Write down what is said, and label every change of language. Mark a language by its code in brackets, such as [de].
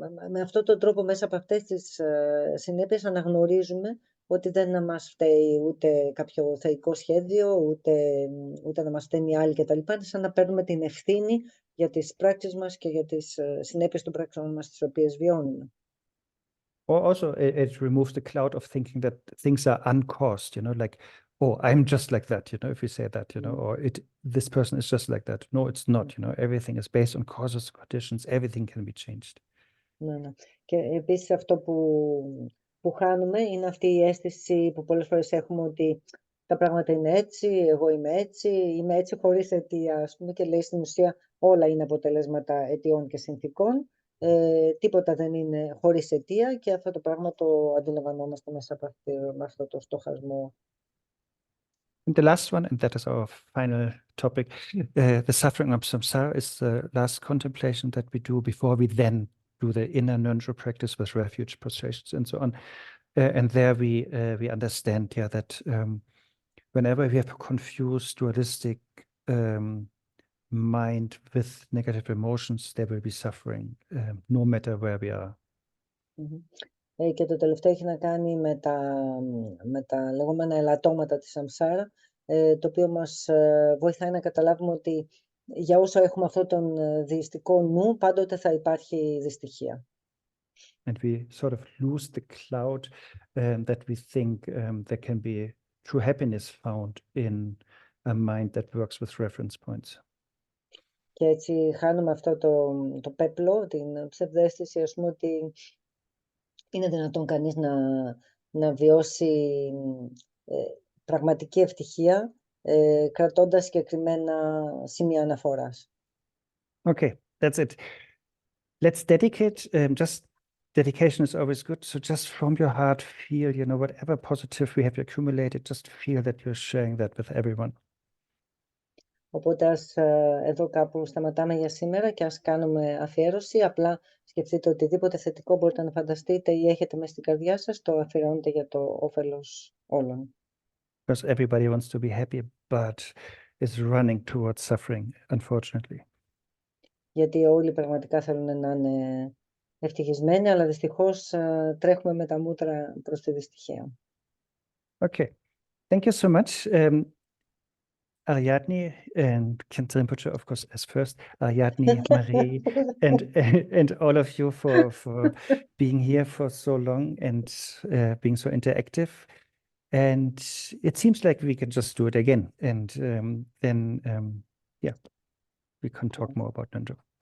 [el] με αυτόν τον τρόπο μέσα από αυτές τις συνέπειες αναγνωρίζουμε ότι δεν μας φταίει ούτε κάποιο θεϊκό σχέδιο, ούτε να μας φταίνει άλλοι κτλ. Είναι σαν να παίρνουμε την ευθύνη για τις πράξεις μας και για τις συνέπειες των πράξεων μας τις οποίες βιώνουμε. [en] Or also it removes the cloud of thinking that things are uncaused, like, oh, I'm just like that, if we say that, or this person is just like that. No, it's not, everything is based on causes, conditions, everything can be changed. [el] Ναι. Και επίσης αυτό που χάνουμε είναι αυτή η αίσθηση που πολλές φορές έχουμε ότι τα πράγματα είναι έτσι, εγώ είμαι έτσι χωρίς αιτία, ας πούμε, και λέει στην ουσία όλα είναι αποτελέσματα αιτιών και συνθήκων. Τίποτα δεν είναι χωρίς αιτία και αυτό το πράγμα το αντιλαμβανόμαστε μέσα από αυτό το στοχασμό. [en] And the last one, and that is our final topic, the suffering of samsara is the last contemplation that we do before we then do the inner Ngöndro practice with refuge prostrations and so on. And there we understand that whenever we have a confused, dualistic mind with negative emotions, there will be suffering, no matter where we are. [el] Και το τελευταίο έχει να κάνει με τα λεγόμενα ελαττώματα της σαμσάρα, το οποίο μας βοηθάει να καταλάβουμε ότι για όσο έχουμε αυτόν τον δειστικό νου, πάντοτε θα υπάρχει δυστυχία. [en] And we sort of lose the cloud that we think there can be true happiness found in a mind that works with reference points. [el] Και έτσι χάνουμε αυτό το πέπλο, την ψευδαίσθηση, ας πούμε, ότι είναι δυνατόν κανείς να βιώσει πραγματική ευτυχία κρατώντας συγκεκριμένα σημεία αναφοράς. [en] Okay, that's it. Let's dedicate. Just dedication is always good. So just from your heart, feel, whatever positive we have accumulated, just feel that you're sharing that with everyone. [el] Οπότε εδώ κάπου σταματάμε για σήμερα και ας κάνουμε αφιέρωση. Απλά σκεφτείτε οτιδήποτε θετικό μπορείτε να φανταστείτε ή έχετε μέσα στην καρδιά σας, το αφιερώνετε για το όφελος όλων. [en] Because everybody wants to be happy, but is running towards suffering, unfortunately. [el] Γιατί όλοι πραγματικά θέλουν να είναι ευτυχισμένοι, αλλά δυστυχώς τρέχουμε με τα μούτρα προς τη δυστυχία. [en] Okay, thank you so much. Ariadni and Kent Rinpoche, of course, as first. Ariadni, Marie, and all of you for being here for so long and being so interactive. And it seems like we can just do it again. And then, yeah, we can talk more about Ngöndro.